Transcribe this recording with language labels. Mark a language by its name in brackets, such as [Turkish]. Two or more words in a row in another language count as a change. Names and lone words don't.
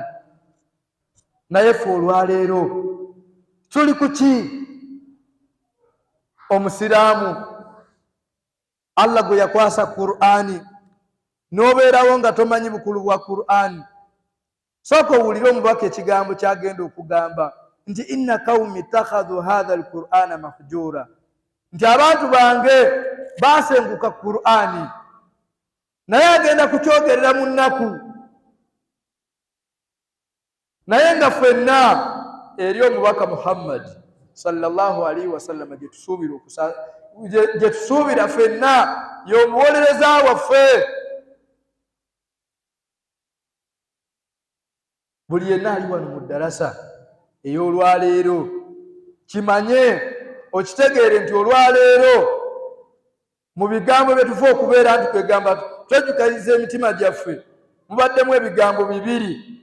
[Ganda] Naye ffe olwaleero tuli ku ki? Omusiraamu Allah gwe yakwasa Qur'ani n'obeerawo nga tomanyi bukulu bwa Qur'ani, sooka owulire omubaka ekigambo kyagenda okugamba nti [Arabic] إن قومي اتخذوا هذا القرآن مهجورا, [Ganda] nti abantu bange basenguka Qur'ani. Naye agenda kukyogerera mu nnaku, naye nga ffenna eri omubaka Muhammad [Arabic] صلى الله عليه وسلم [Ganda] gye tusuubira ffenna y'omuwolereza waffe. Buli yenna ali wano mu ddarasa ey'olwaleero kimanye okitegeere nti olwaleero mu bigambo bye tufa okubeera nti twegamba twejjukaliza emitima gyaffe mubaddemu ebigambo bibiri.